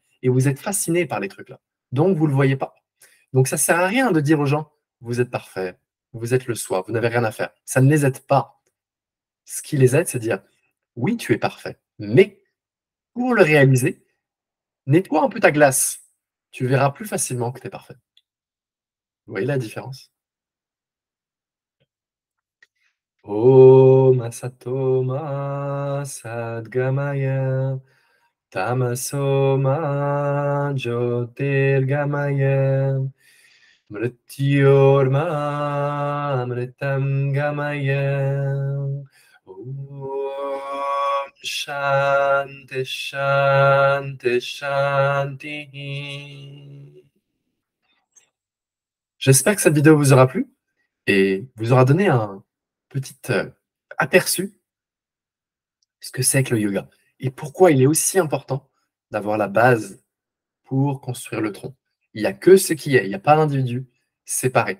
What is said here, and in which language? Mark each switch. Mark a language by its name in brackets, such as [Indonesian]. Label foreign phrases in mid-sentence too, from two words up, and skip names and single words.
[French] Et vous êtes fasciné par les trucs là. Donc, vous ne le voyez pas. Donc, ça ne sert à rien de dire aux gens, vous êtes parfait, vous êtes le soi, vous n'avez rien à faire. Ça ne les aide pas. Ce qui les aide, c'est de dire, oui, tu es parfait, mais pour le réaliser, nettoie un peu ta glace. Tu verras plus facilement que tu es parfait. Vous voyez la différence? [Sanskrit] Om Asato Ma Sadgamaya Tamaso Ma Jyotirgamaya Mrityorma Amritam Gamaya. Om Shanti Shanti Shanti. [French] J'espère que cette vidéo vous aura plu et vous aura donné un petit aperçu de ce que c'est que le yoga et pourquoi il est aussi important d'avoir la base pour construire le tronc. Il n'y a que ce qui est, il n'y a pas d'individu séparé.